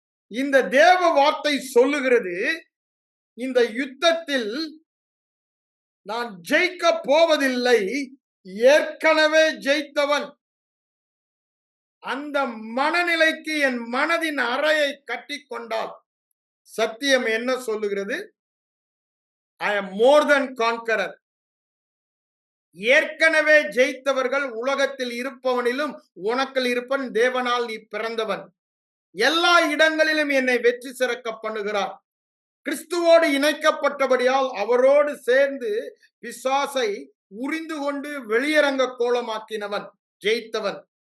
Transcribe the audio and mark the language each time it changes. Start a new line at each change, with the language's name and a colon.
Tamil: இந்த தேவ வார்த்தை சொல்லுகிறது, இந்த யுத்தத்தில் நான் ஜெயிக்க போவதில்லை, ஏற்கனவே ஜெயித்தவன். அந்த மனநிலைக்கு என் மனதின் அறையை கட்டி கொண்டால் சத்தியம் என்ன சொல்லுகிறது?
English: I am more than conqueror.
Tamil: ஏற்கனவே ஜெயித்தவர்கள் உலகத்தில் இருப்பவனிலும் உனக்குள் இருப்பன், தேவனால் நீ பிறந்தவன். எல்லா இடங்களிலும் என்னை வெற்றி சிறக்க பண்ணுகிறார். கிறிஸ்துவோடு இணைக்கப்பட்டபடியால் அவரோடு சேர்ந்து பிசாசை உரிந்து கொண்டு வெளியரங்க கோலமாக்கினவன், ஜெயித்தவன்.